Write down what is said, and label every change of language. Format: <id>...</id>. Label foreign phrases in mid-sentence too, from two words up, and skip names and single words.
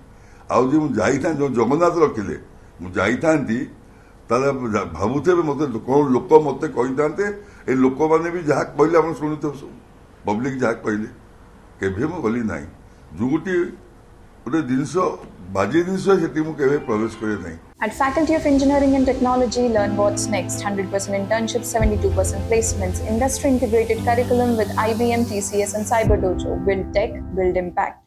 <or>ଆଉ ଯେ ମୁଁ ଯାଇଥାନ୍ତି, ଯୋଉ ଜଗନ୍ନାଥ ରଖିଲେ ମୁଁ ଯାଇଥାନ୍ତି, ତାହେଲେ ଭାବୁଥିବେ ମତେ କଣ ଲୋକ ମତେ କହିଥାନ୍ତେ, ଏ ଲୋକମାନେ ବି ଯାହା କହିଲେ ଆପଣ ଶୁଣୁଥିବେ, ସବୁ ପବ୍ଲିକ ଯାହା କହିଲେ, କେବେ ମୁଁ ଗଲି ନାହିଁ। ଯୋଉଠି ଗୋଟେ ଜିନିଷ ବାଜେ ଜିନିଷ ସେଠି ମୁଁ କେବେ ପ୍ରବେଶ କରେ ନାହିଁ।</or> <en>At Faculty of Engineering and Technology, learn what's next. 100% internships, 72% placements, industry integrated curriculum with IBM, TCS and Cyber Dojo. Build tech, build impact.</en>